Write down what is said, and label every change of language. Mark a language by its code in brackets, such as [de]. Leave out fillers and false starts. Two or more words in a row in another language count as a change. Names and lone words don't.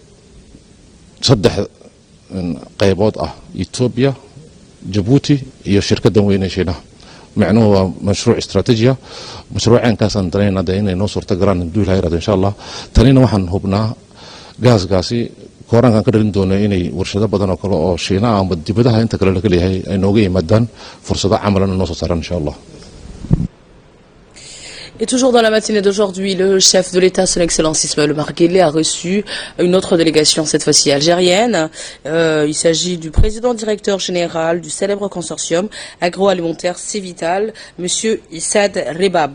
[so] 3 qaybood ah Ethiopia Djibouti iyo shirkaddan weyn ee shiinaha macnuhu waa mashruuc istaraatiiji mashruucankaasaan danaynaa inay noo suurta galaan hadduu ilaahay yiraahdo [ar] إن شاء الله [so] tanina waxaan hubnaa gaasgaasi kooraankan ka dhalin doona inay warshado badan oo kale oo shiinaha ama dibadaha inta kale laga leeyahay ay nooga yimaadaan fursado camalana noo soo saaran [ar] إن شاء الله. [fr] Et toujours dans la matinée d'aujourd'hui, le chef de l'État, son Excellence Ismaël Omar Guelleh, a reçu une autre délégation, cette fois-ci algérienne. Il s'agit du président directeur général du célèbre consortium agroalimentaire Civital, Monsieur Issad Rebab.